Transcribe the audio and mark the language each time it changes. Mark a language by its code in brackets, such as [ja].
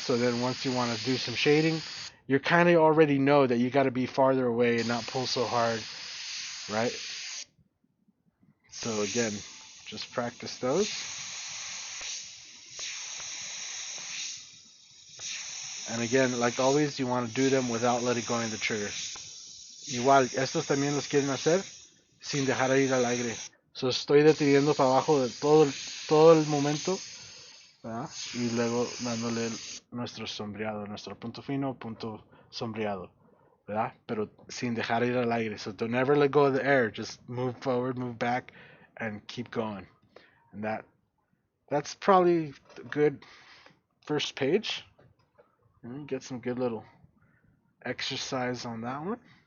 [en] So then once you want to do some shading, you kind of already know that you got to be farther away and not pull so hard, right? So again, just practice those. And again, like always, you want to do them without letting go of the trigger. [es] Igual, estos también los quieren hacer sin dejar ir al aire. So estoy deteniendo para abajo de todo el momento, ¿verdad? Y luego dándole nuestro sombreado, nuestro punto fino, punto sombreado, ¿verdad? Pero sin dejar ir al aire. [en] So don't ever let go of the air. Just move forward, move back, and keep going. And that's probably a good first page. And get some good little exercise on that one.